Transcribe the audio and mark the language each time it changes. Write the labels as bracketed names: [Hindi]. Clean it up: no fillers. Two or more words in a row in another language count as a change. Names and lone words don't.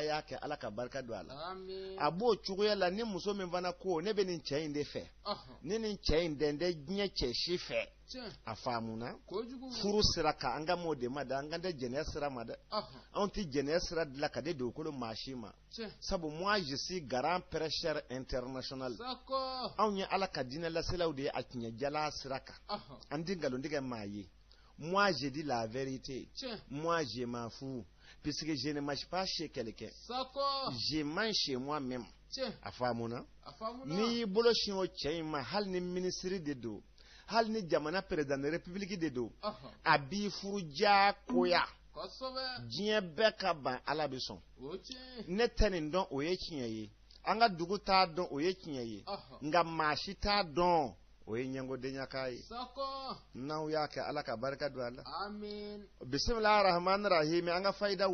[Bambara] y'a kɛ ala ka barika don a la a b'o cogoya la ni muso min fana ko ne bɛ nin cɛ in de fɛ ni nin cɛ in dɛn tɛ diɲɛ cɛ si fɛ a faamuna furu sira kan an ka m'o de ma dɛ an ka tɛ jɛnɛya sira ma dɛ anw tɛ jɛnɛya sira dilan ka di dugukolo maa si ma sabu [French] moi je suis grand prêcheur international [Bambara] anw ye ala ka diinɛ laselaw de ye a tiɲɛjala sira kan an tɛ nkalontigɛ maa ye [French] moi je dis la vérité moi je m'en fous puisque je ne marche pas chez quelqu'un je mange chez moi-même [Bambara] a faamuna n'i y'i bolo sin o cɛ in ma hali ni minisiri de don hali ni jamana [French] président de république [Bambara] de don a b'i furu diyagoya diɲɛ bɛɛ ka ban ala bɛ sɔn ne tɛ nin dɔn o ye tiɲɛ ye an ka dugu t'a dɔn o ye tiɲɛ ye nka maa si t'a dɔn o ye ɲɛngodenya ye n'aw y'a kɛ ala ka barika don a la [Arabic] بسم الله الرحمن الرحيم [Bambara] an ka fayida